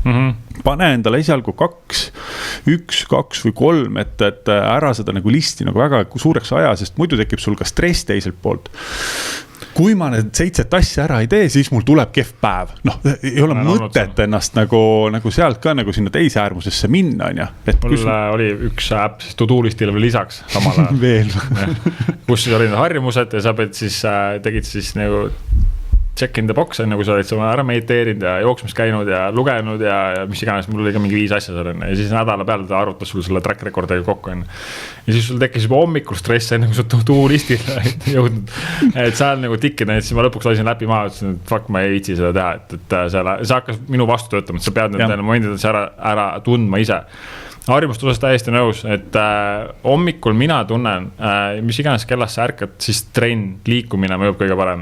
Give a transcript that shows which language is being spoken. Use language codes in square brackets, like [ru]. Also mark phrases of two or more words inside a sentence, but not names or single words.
[et] pane endale esialgu 1, 2 või 3, et ära seda nagu listi nagu väga suureks aja, sest muidu tekib sul ka stress teiselt poolt. Kui ma need 7 asja ära ei tee, siis mul tuleb kehv päev. Noh, ei ole mõtet ennast nagu sealt ka nagu sinna teise äärmusesse minna, on ja. Mul oli üks äpp siis to-do-listile või lisaks samal ajal. Veel. Kus siis oli need harjumused ja sa tegid siis nagu [en] check in the box, [et] nagu sa olid ära mediteerinud ja jooksmas käinud ja lugenud ja mis iganes, mul oli ka mingi 5 asja seal enne. Ja siis nädala peale ta arvutas sul selle [en] track recordiga [et] kokku enne. Ja siis sul tekkis juba hommikul stress enne, kui sa to-do-listile jõudnud. Et seal nagu tikkida, et siis ma lõpuks lasin läbi maha, ütlesin, et fuck, ma ei viitsi seda teha. Et see hakkas minu vastu töötama, et sa pead need momendid ära tundma ise. Harjumust osas täiesti nõus, et hommikul mina tunnen, mis iganes kellast sa ärkad, siis trenn, liikumine mõjub kõige parem.